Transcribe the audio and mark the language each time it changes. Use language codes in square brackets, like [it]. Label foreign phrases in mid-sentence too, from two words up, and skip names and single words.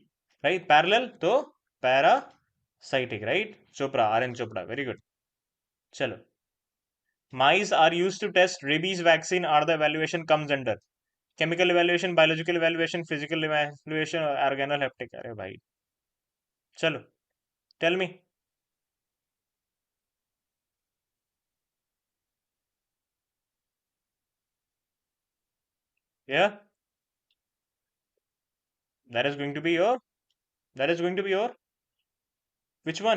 [en] Right? Parallel to parasitic, right? Chopra, RN Chopra. Very good. Chalo. Mice are used to test rabies vaccine are the evaluation comes under. Chemical evaluation, biological evaluation, physical evaluation, or organoleptic. [hi] अरे भाई चलो [en] tell me. Yeah, that is going to be your that is going to be your which one?